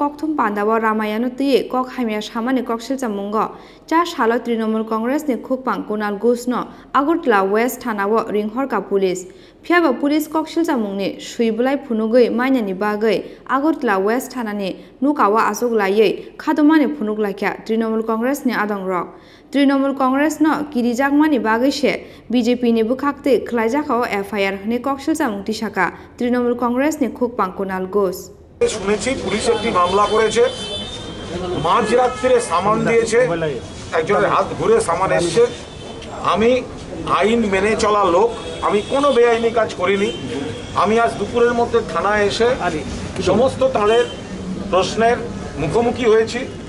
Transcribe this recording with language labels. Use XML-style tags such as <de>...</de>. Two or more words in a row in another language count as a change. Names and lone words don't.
<trp>kokthum pandawo Ramayan tui kok Hamya Samani Koksilsamungo jar salo Trinamool Congress ni khukpang Kunal no Agartala West Thanao ringhorka police phiaba police Koksilsamungni suiblai phunugui mainani bagai Agartala West Thanani nukawa asuk laiye khadomani phunuglakya Trinamool Congress ni adongrok Trinamool Congress no kirijagmani bagai se BJP ni bukhakte Ringjakha o FIR hani Koksilsamung tisaka Trinamool Congress ni khukpang Kunal</trp> <bn>শুনেছি পুলিশ একটি মামলা করেছে মাঝরাত্রে সামান দিয়েছে একজনের হাত ঘুরে সামান এসেছে আমি আইন মেনে চলা লোক আমি কোনো বেআইনি কাজ করিনি আমি আজ দুপুরের মধ্যে থানায় এসে সমস্ত তাদের প্রশ্নের মুখোমুখি হয়েছি</bn>